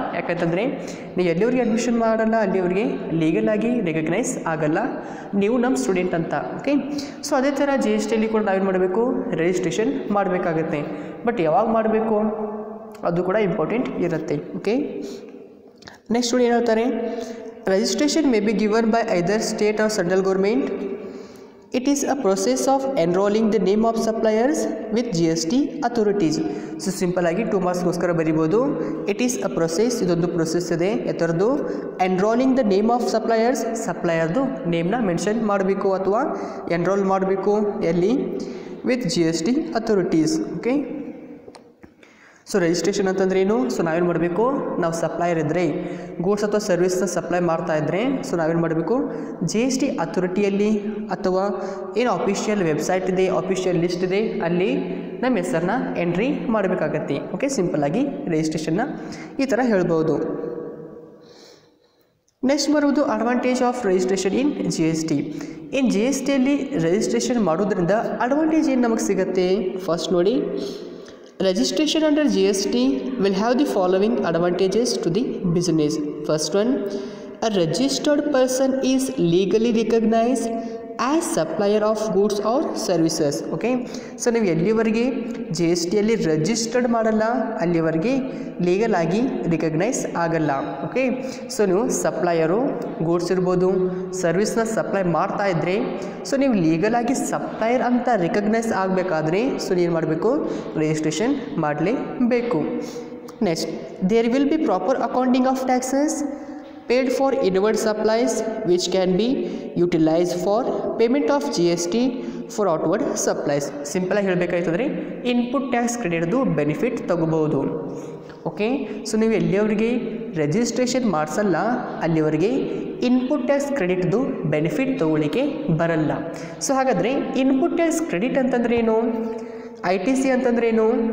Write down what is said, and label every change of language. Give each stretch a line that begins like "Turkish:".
Kannada: ಯಾಕಂತಂದರೆ ನೀವು ಎಲ್ಲಿವರೆಗೆ ಅಡ್ಮಿಷನ್ ಮಾಡಲ್ಲ ಅಲ್ಲಿವರೆಗೆ ಲೀಗಲ್ ಆಗಿ ರೆಕಗ್ನೈಸ್ ಆಗಲ್ಲ, ನೀವು ನಮ್ಮ ಸ್ಟೂಡೆಂಟ್ ಅಂತ. ಓಕೆ, ಸೊ ಅದೇ ಥರ GSTಯಲ್ಲಿ ಕೂಡ ನಾವೇನು ಮಾಡಬೇಕು? ರಿಜಿಸ್ಟ್ರೇಷನ್ ಮಾಡಬೇಕಾಗತ್ತೆ. ಬಟ್ ಯಾವಾಗ ಮಾಡಬೇಕು ಅದು ಕೂಡ ಇಂಪಾರ್ಟೆಂಟ್ ಇರುತ್ತೆ.
English: okay, next
Kannada: ಏನು ಹೇಳ್ತಾರೆ?
English: Registration may be given by either state or central government. It is a process of enrolling the name of suppliers with GST authorities.
Kannada: So simple ಆಗಿ 2 ಮಾರ್ಕ್ಸ್ಗೋಸ್ಕರ ಬರಿಬೋದು.
English: it is a process,
Kannada: ಇದೊಂದು process ಇದೆ ಎತ್ತರದ್ದು.
English: enrolling the name of suppliers,
Kannada: ಸಪ್ಲೈಯರ್ದು ನೇಮ್ನ mention ಮಾಡಬೇಕು ಅಥವಾ enrol ಮಾಡಬೇಕು ಎಲ್ಲಿ?
English: With GST authorities.
Kannada: Okay, so registration ಅಂತಂದ್ರೆ ಏನು? ಸೊ ನಾವೇನು ಮಾಡಬೇಕು? ನಾವು ಸಪ್ಲೈಯರ್ ಇದ್ದರೆ, ಗೂಡ್ಸ್ ಅಥವಾ ಸರ್ವಿಸ್ನ ಸಪ್ಲೈ ಮಾಡ್ತಾ ಇದ್ದರೆ, ಸೊ ನಾವೇನು ಮಾಡಬೇಕು? GST ಅಥಾರಿಟಿಯಲ್ಲಿ ಅಥವಾ ಏನು ಅಫಿಷಿಯಲ್ ವೆಬ್ಸೈಟ್ ಇದೆ, ಅಫಿಷಿಯಲ್ ಲಿಸ್ಟ್ ಇದೆ, ಅಲ್ಲಿ ನಮ್ಮ ಹೆಸರನ್ನ ಎಂಟ್ರಿ ಮಾಡಬೇಕಾಗತ್ತೆ. ಓಕೆ, ಸಿಂಪಲ್ಲಾಗಿ ರಿಜಿಸ್ಟ್ರೇಷನ್ನ ಈ ಥರ ಹೇಳ್ಬೋದು. ನೆಕ್ಸ್ಟ್ ಬರುವುದು
English: Advantage of registration in GST.
Kannada: In GSTಯಲ್ಲಿ registration ಮಾಡೋದ್ರಿಂದ ಅಡ್ವಾಂಟೇಜ್ ಏನು ನಮಗೆ ಸಿಗುತ್ತೆ?
English: First ನೋಡಿ, registration under GST will have the following advantages to the business. First one, a registered person is legally recognized as supplier of goods or services.
Kannada: Okay, so ನೀವು ಎಲ್ಲಿವರೆಗೆ GSTಯಲ್ಲಿ registered ಮಾಡಲ್ಲ ಅಲ್ಲಿವರೆಗೆ legal ಆಗಿ recognise ಆಗಲ್ಲ. Okay, so ನೀವು supplier, goods ಇರ್ಬೋದು, ಸರ್ವಿಸ್ನ supply ಮಾಡ್ತಾ ಇದ್ದರೆ, ಸೊ ನೀವು ಲೀಗಲ್ ಆಗಿ ಸಪ್ಲೈಯರ್ ಅಂತ ರಿಕಗ್ನೈಸ್ ಆಗಬೇಕಾದ್ರೆ ಸೊ ಏನು ಮಾಡಬೇಕು? ರಿಜಿಸ್ಟ್ರೇಷನ್ ಮಾಡಲೇಬೇಕು.
English: Next, there will be proper accounting of taxes paid for inward supplies which can be utilized for payment of GST for outward supplies.
Kannada: Simple ಆಗಿ ಹೇಳಬೇಕಾಯ್ತಂದರೆ ಇನ್ಪುಟ್ ಟ್ಯಾಕ್ಸ್ ಕ್ರೆಡಿಟ್ದು ಬೆನಿಫಿಟ್ ತಗೋಬಹುದು. Okay, so ನೀವು ಎಲ್ಲಿಯವರೆಗೆ registration ಮಾಡಿಸಲ್ಲ ಅಲ್ಲಿವರೆಗೆ input tax ಕ್ರೆಡಿಟ್ದು benefit ತಗೊಳ್ಳಿಕ್ಕೆ ಬರಲ್ಲ. So ಹಾಗಾದರೆ input tax credit ಅಂತಂದ್ರೆ ಏನು? ITC ಅಂತಂದ್ರೇನು?